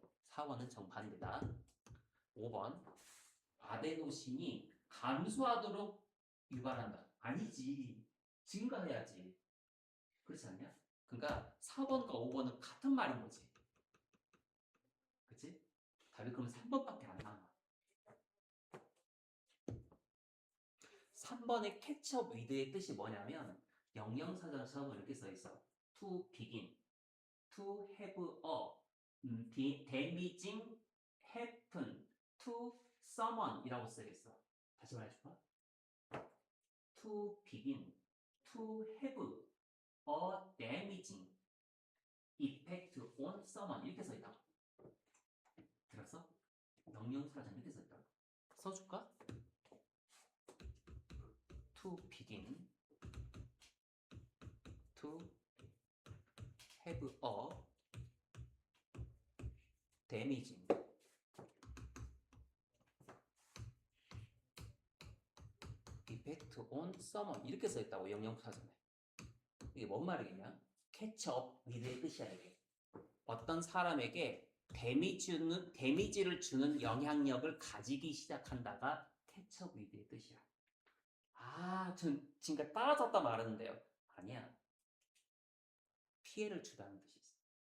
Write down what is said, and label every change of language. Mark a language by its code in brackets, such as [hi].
[ko] 4번은 정반대다. 5번 아데노신이 감소하도록 유발한다. 아니지. 증가해야지. 그렇지 않냐? 그러니까 4번과 5번은 같은 말인 거지. 그치? 답이 그럼 3번밖에 안 나와. 3번의 catch-up with의 뜻이 뭐냐면 영영사전처럼 이렇게 써있어. [en] to begin, to have a damaging happen to someone [ko] 이라고 써있어. 다시 말해줄까? [en] to begin, to have a damaging effect on someone [ko] 이렇게 써있다고. 들었어? 영영사전 이렇게 써있다고. 써줄까? [en] to begin, to have a damaging effect on someone [ko] 이렇게 써있다고. 영영사전에. 이게 뭔 말이겠냐? catch up with의 뜻이야. 이게 어떤 사람에게 데미지를 주는 영향력을 가지기 시작한다가 catch up with의 뜻이야. 전 지금까지 따라잡다 말하는데요. 아니야. 피해를 주다는 뜻이 있어.